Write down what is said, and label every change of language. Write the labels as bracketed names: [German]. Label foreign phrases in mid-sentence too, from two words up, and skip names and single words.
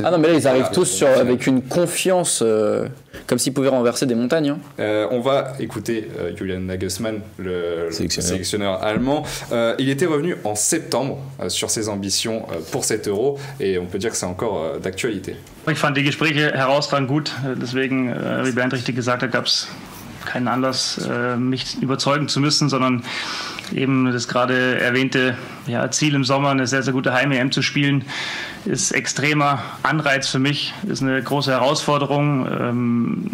[French] Ah non, mais là ils arrivent tous avec une confiance, comme s'ils pouvaient renverser des montagnes. On va écouter Julian Nagelsmann, le sélectionneur allemand. Il était revenu en septembre sur ses ambitions pour cet Euro. Et on peut dire que c'est encore d'actualité. [German] Ich fand die Gespräche herausragend gut, deswegen, wie Bernd richtig gesagt hat, gab es keinen Anlass, mich überzeugen zu müssen, sondern eben das gerade erwähnte Ziel im Sommer, eine sehr, sehr gute Heim-EM zu spielen, ist extremer Anreiz für mich, ist eine große Herausforderung.